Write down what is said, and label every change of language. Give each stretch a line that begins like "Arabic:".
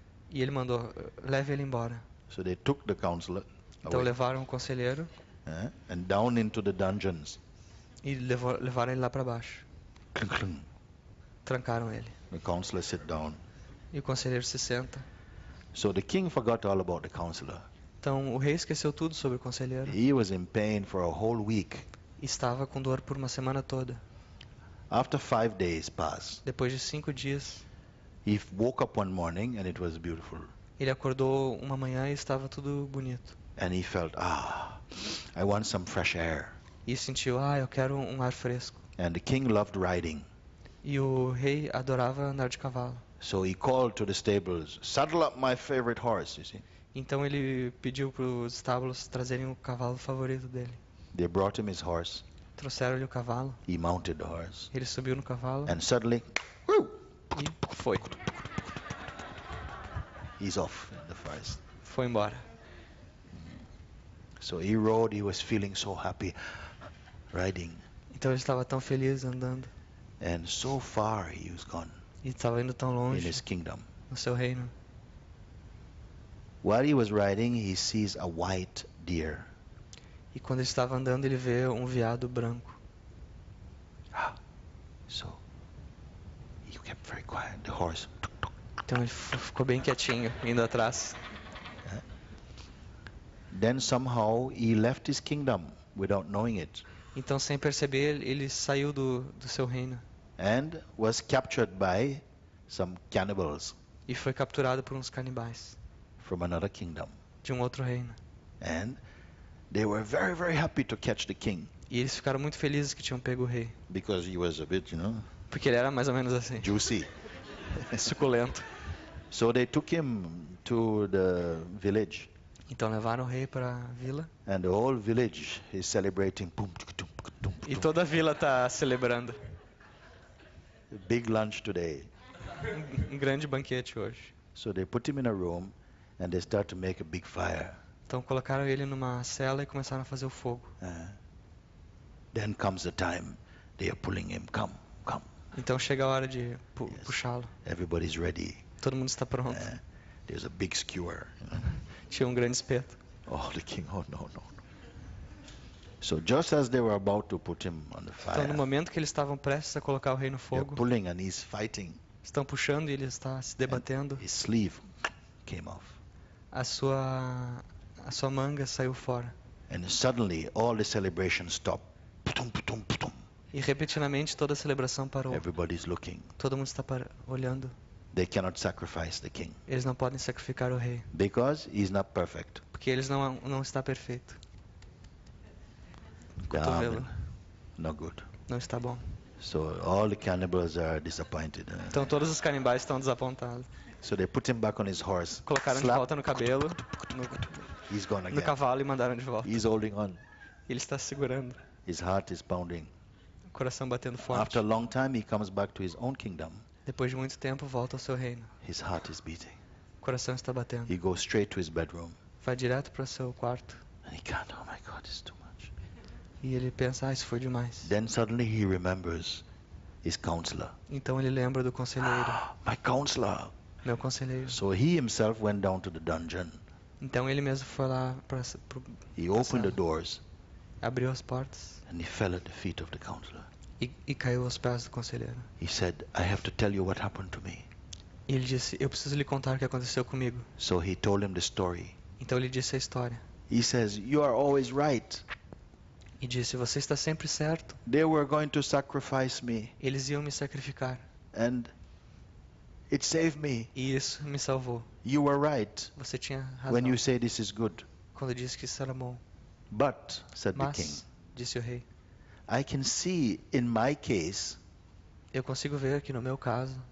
Portuguese: E ele mandou, leve ele embora.
English: So they took the counselor
Portuguese: Então
English: away,
Portuguese: levaram o conselheiro
English: and down into the dungeons.
Portuguese: e levaram ele lá para baixo.
English: Clunk, clunk.
Portuguese: Trancaram ele.
English: The counselor sit down.
Portuguese: E o conselheiro se senta.
English: So the king forgot all about the counselor.
Portuguese: Então o rei esqueceu tudo sobre o conselheiro.
English: He was in pain for a whole week.
Portuguese: Estava com dor por uma semana toda.
English: After 5 days passed,
Portuguese: Depois de 5 dias,
English: he woke up one morning and it was beautiful.
Portuguese: ele acordou uma manhã e estava tudo bonito.
English: And he felt, I want some fresh air.
Portuguese: E sentiu, eu quero um ar fresco.
English: And the king loved riding.
Portuguese: E o rei adorava andar de cavalo.
English: So he called to the stables, saddle up my favorite horse, you see.
Portuguese: Então ele pediu para os estábulos trazerem o cavalo favorito dele.
English: They brought him his horse.
Portuguese: Trouxeram-lhe o cavalo.
English: He mounted the horse.
Portuguese: Ele subiu no cavalo
English: And suddenly, whoo,
Portuguese: e foi.
English: he's off in the forest.
Portuguese: Foi embora.
English: So he rode, he was feeling so happy, riding.
Portuguese: Então ele estava tão feliz andando.
English: And so far he was gone
Portuguese: E estava indo tão
English: in
Portuguese: longe
English: his kingdom.
Portuguese: no seu reino.
English: While he was riding, he sees a white deer.
Portuguese: E quando ele estava andando, ele vê um veado branco.
English: So he kept very quiet. The horse.
Portuguese: Então ele ficou bem quietinho, indo atrás.
English: Then somehow he left his kingdom without knowing it,
Portuguese: Então, sem perceber, ele saiu do seu reino.
English: and was captured by some cannibals
Portuguese: E foi capturado por uns canibais
English: from another kingdom.
Portuguese: de um outro reino.
English: And they were very, very happy to catch the king
Portuguese: E eles ficaram muito felizes que tinham pego o rei.
English: because he was a bit,
Portuguese: Porque ele era mais ou menos assim,
English: juicy.
Portuguese: suculento.
English: So they took him to the village,
Portuguese: Então levaram o rei para a vila.
English: and the whole village is celebrating. Boom, tuk, tuk, tuk,
Portuguese: E tuk. toda a vila está celebrando.
English: Big lunch today.
Portuguese: Um grande banquete hoje.
English: So they put him in a room, and they start to make a big fire.
Portuguese: Então colocaram ele numa cela e começaram a fazer o fogo.
English: Then comes the time they are pulling him. Come, come.
Portuguese: Então chega a hora de
English: Yes.
Portuguese: puxá-lo.
English: Everybody's ready.
Portuguese: Todo mundo está pronto.
English: There's a big skewer.
Portuguese: Tinha um grande espeto.
English: Oh, the king. Oh, no, no. So just as they were about to put him on the
Portuguese: Então
English: fire,
Portuguese: no momento que eles estavam prestes a colocar o rei no
English: they're
Portuguese: fogo,
English: pulling and he's fighting.
Portuguese: estão puxando e ele está se debatendo.
English: His sleeve came off.
Portuguese: A sua manga saiu fora.
English: And suddenly all the celebration stopped. Putum, putum, putum.
Portuguese: E repetidamente toda a celebração parou.
English: Everybody's looking.
Portuguese: Todo mundo está olhando.
English: They cannot sacrifice the king
Portuguese: Eles não podem sacrificar o rei,
English: because he's not perfect.
Portuguese: porque eles não está perfeito. O
English: Yeah,
Portuguese: cotovelo
English: not good.
Portuguese: não está bom.
English: So all the cannibals are disappointed.
Portuguese: Então todos os canibais estão desapontados.
English: So they put him back on his horse.
Portuguese: Colocaram de
English: Slap.
Portuguese: volta no cabelo,
English: He's gone
Portuguese: no
English: again.
Portuguese: cavalo e mandaram de volta.
English: He's holding on.
Portuguese: Ele está segurando,
English: His heart is pounding.
Portuguese: o coração batendo forte.
English: After a long time, he comes back to his own kingdom.
Portuguese: Depois de muito tempo, volta ao seu reino.
English: His heart is beating.
Portuguese: O coração está batendo.
English: He goes straight to his bedroom.
Portuguese: Vai direto para o seu quarto.
English: And he can't. Oh my God, it's too much.
Portuguese: E ele pensa, isso foi demais.
English: Then suddenly he remembers his counselor.
Portuguese: Então ele lembra do conselheiro.
English: My counselor.
Portuguese: Meu conselheiro.
English: So he himself went down to the dungeon.
Portuguese: Então ele mesmo foi lá para
English: He opened the doors.
Portuguese: abriu as portas
English: and he fell at the feet of the counselor.
Portuguese: e caiu aos pés do conselheiro.
English: He said, I have to tell you what happened to me.
Portuguese: E ele disse, eu preciso lhe contar o que aconteceu comigo.
English: So he told him the story.
Portuguese: Então ele disse a história.
English: He says, you are always right.
Portuguese: E disse, você está sempre certo.
English: They were going to sacrifice me,
Portuguese: Eles iam me sacrificar.
English: and it saved me.
Portuguese: E isso me salvou.
English: You were right
Portuguese: Você tinha razão
English: when you say this is good.
Portuguese: quando disse que isso era bom.
English: But, said the king,
Portuguese: Mas, disse o rei,
English: I can see in my case
Portuguese: eu consigo ver que no meu caso